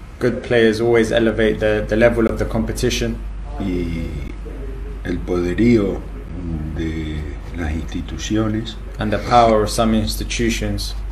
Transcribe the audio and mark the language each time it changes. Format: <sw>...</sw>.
<en>Good players always elevate the level of the competition.</en> <es>Y el poderío de las instituciones.</es> <en>And the power of some institutions.</en>